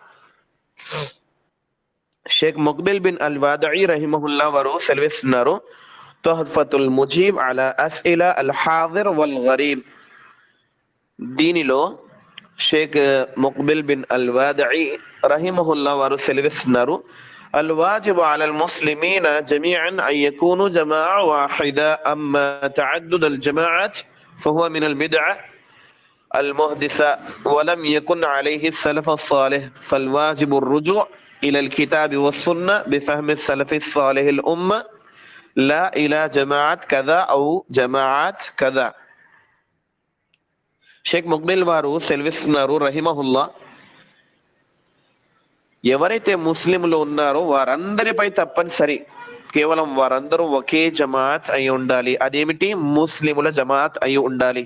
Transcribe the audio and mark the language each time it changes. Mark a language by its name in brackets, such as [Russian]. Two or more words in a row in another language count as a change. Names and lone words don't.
[Telugu] షేక్ ముక్బిల్ బిన్ అల్ వాదఈ రహిమహుల్లా వారు సెలవిస్తున్నారు, తుహ్ఫతుల్ ముజీబ్ అలా అస్ఇలా అల్ హాదిర్ వల్ గరీబ్. దీనిలో షేక్ ముక్బిల్ బిన్ అల్ వాదఈ రహిమహుల్లా వారు సెలవిస్తున్నారు, [Arabic] الواجب على المسلمين جميعا أن يكونوا جماعة واحدة أما تعدد الجماعات فهو من البدعة المحدثة ولم يكن عليه السلف الصالح فالواجب الرجوع إلى الكتاب والسنة بفهم السلف الصالح الأمة لا إلى جماعة كذا أو جماعات كذا. [Telugu] షేక్ ముక్బిల్ వారు సెలవిస్తున్నారు రహిమహుల్లా, ఎవరైతే ముస్లింలు ఉన్నారో వారందరిపై తప్పనిసరి కేవలం వారందరూ ఒకే జమాత్ అయి ఉండాలి. అదేమిటి? ముస్లిముల జమాత్ అయి ఉండాలి.